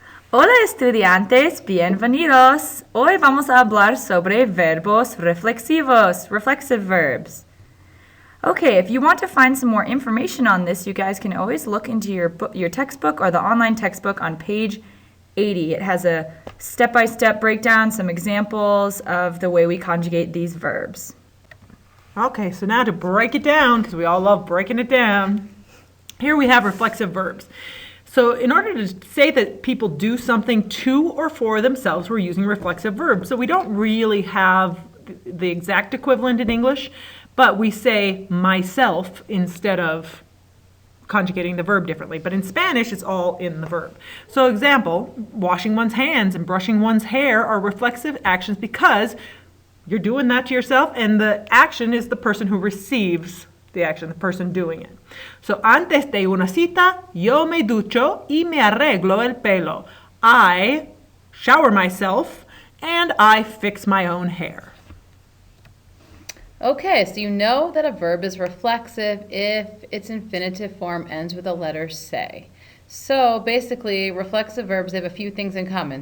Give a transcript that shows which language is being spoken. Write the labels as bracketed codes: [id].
[es] Hola estudiantes, bienvenidos. Hoy vamos a hablar sobre verbos reflexivos, [en] reflexive verbs. Okay, if you want to find some more information on this, you guys can always look into your textbook or the online textbook on page 80. It has a step-by-step breakdown, some examples of the way we conjugate these verbs. Okay, so now to break it down, because we all love breaking it down, here we have reflexive verbs. So in order to say that people do something to or for themselves, we're using reflexive verbs. So we don't really have the exact equivalent in English, but we say myself instead of conjugating the verb differently. But in Spanish, it's all in the verb. So example, washing one's hands and brushing one's hair are reflexive actions because you're doing that to yourself, and the action is the person who receives the action, the person doing it. [es] So, antes de una cita, yo me ducho y me arreglo el pelo. [en] I shower myself and I fix my own hair. Okay, so you know that a verb is reflexive if its infinitive form ends with the letter se. So basically, reflexive verbs have a few things in common.